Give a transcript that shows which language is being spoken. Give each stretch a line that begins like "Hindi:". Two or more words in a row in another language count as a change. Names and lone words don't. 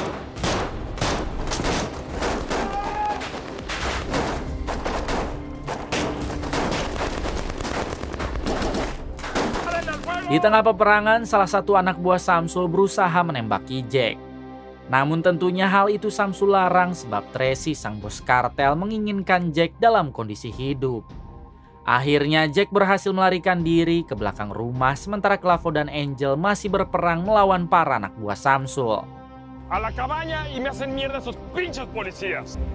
Indonesian: Di tengah peperangan, salah satu anak buah Samsul berusaha menembaki Jack. Namun tentunya hal itu Samsul larang sebab Tracy sang bos kartel menginginkan Jack dalam kondisi hidup. Akhirnya Jack berhasil melarikan diri ke belakang rumah sementara Clavo dan Angel masih berperang melawan para anak buah Samsul.
Spanish: A la cabaña y me hacen mierda esos pinches policías.